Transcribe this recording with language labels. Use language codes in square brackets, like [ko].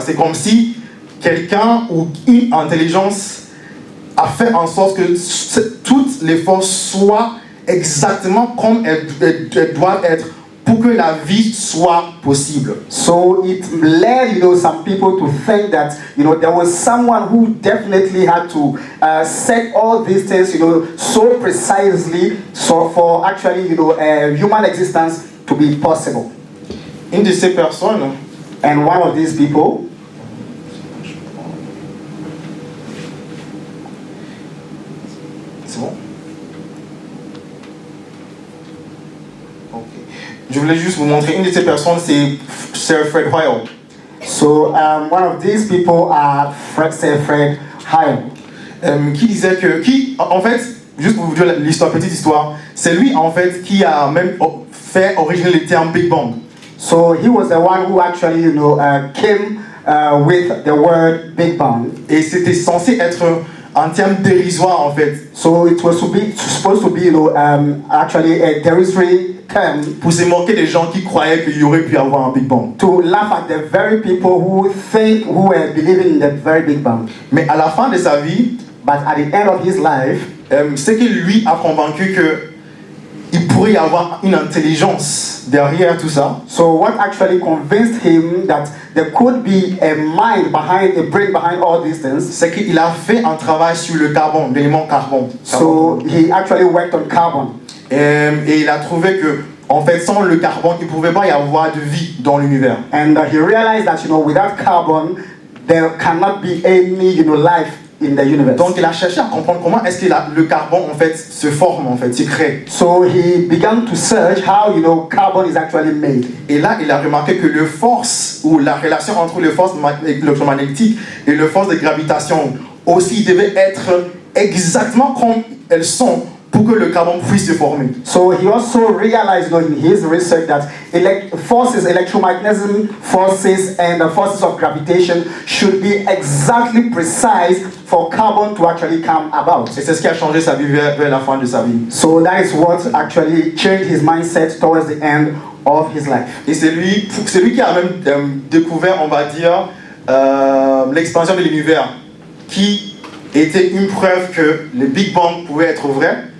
[fr] C'est comme si quelqu'un ou une intelligence a fait en sorte que toutes les forces soient exactement comme elles doivent être pour que la vie soit possible. [en] So it led, some people to think that, there was someone who definitely had to set all these things, so precisely, so for actually, human existence to be possible. [fr] Une de ces personnes, [en] and one of these people, [fr] c'est bon? Je voulais juste vous montrer, une de ces personnes, c'est Sir Fred Hoyle. [en] So one of these people are Sir Fred Hoyle. [fr] Qui disait que, en fait, juste pour vous dire l'histoire, petite histoire, c'est lui en fait qui a même fait originer le terme Big Bang. [en] So he was the one who actually, came with the word Big Bang. [fr] Et c'était censé être un terme dérisoire en fait. [en] So it was supposed to be, actually a derisory term. [fr] Pour se moquer des gens qui croyaient qu'il y aurait pu avoir un Big Bang. [en] To laugh at the very people who were believing in the very Big Bang. [fr] Mais à la fin de sa vie, [en] but at the end of his life, [fr] c'est que lui a convaincu que il pourrait y avoir une intelligence derrière tout ça. [en] So what actually convinced him that there could be a mind a brain behind all these things? [fr] C'est qu'il a fait un travail sur le carbone, l'élément carbone. [en] So he actually worked on carbon. [fr] Et il a trouvé que, en fait, sans le carbone, il ne pouvait pas y avoir de vie dans l'univers. [en] And he realized that, without carbon, there cannot be any, life in the universe. [fr] Donc il a cherché à comprendre comment est-ce que le carbone en fait se forme, en fait, se crée. [en] So he began to search how, carbon is actually made. [fr] Et là, il a remarqué que le force, ou la relation entre les forces électromagnétiques et les forces de gravitation aussi devait être exactement comme elles sont pour que le carbone puisse se former. [en] So he also realized, in his research that electromagnetism forces and the forces of gravitation should be exactly precise for carbon to actually come about. [fr] Et c'est ce qui a changé sa vie vers la fin de sa vie. [en] So that is what actually changed his mindset towards the end of his life. [fr] Et c'est lui qui a même découvert, on va dire, l'expansion de l'univers, qui était une preuve que le Big Bang pouvait être vrai.